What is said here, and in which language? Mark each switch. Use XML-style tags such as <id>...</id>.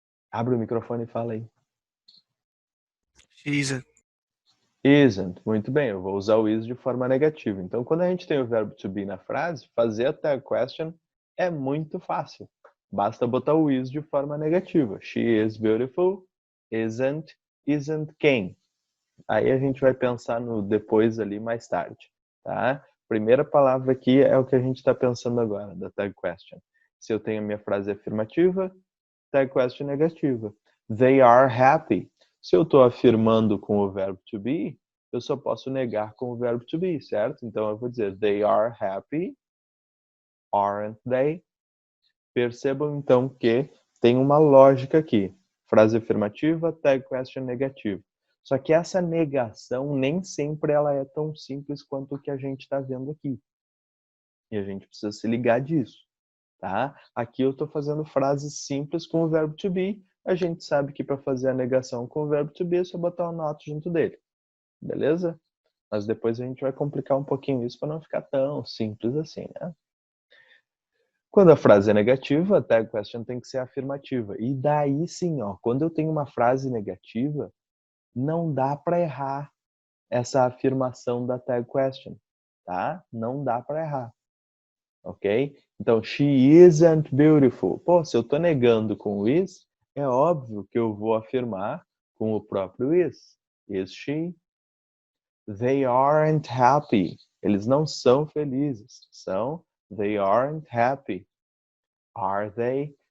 <pt>Abre o microfone e fala aí.</pt> <en>She isn't. Isn't.</en> <pt>Muito bem, eu vou usar o is de forma negativa. Então, quando a gente tem o verbo to be na frase, fazer a tag question é muito fácil. Basta botar o is de forma negativa.</pt> <en>She is beautiful, isn't quem.</en> <pt>Aí a gente vai pensar no depois ali mais tarde, tá? Primeira palavra aqui é o que a gente está pensando agora, da tag question. Se eu tenho a minha frase afirmativa, tag question negativa. They are happy. Se eu estou afirmando com o verbo to be, eu só posso negar com o verbo to be, certo? Então eu vou dizer they are happy, aren't they? Percebam então que tem uma lógica aqui. Frase afirmativa, tag question negativa. Só que essa negação nem sempre ela é tão simples quanto o que a gente está vendo aqui. E a gente precisa se ligar disso, tá? Aqui eu estou fazendo frases simples com o verbo to be. A gente sabe que para fazer a negação com o verbo to be é só botar o not junto dele. Beleza? Mas depois a gente vai complicar um pouquinho isso para não ficar tão simples assim, né? Quando a frase é negativa, a tag question tem que ser afirmativa. E daí sim, ó, quando eu tenho uma frase negativa, não dá para errar essa afirmação da tag question, tá? Não dá para errar, ok?</pt> <en>Então, she isn't beautiful.</en> <pt>Pô, se eu tô negando com o is, é óbvio que eu vou afirmar com o próprio is.</pt> <en>Is she? They aren't happy. Eles não são felizes. They aren't happy. Are they?</en>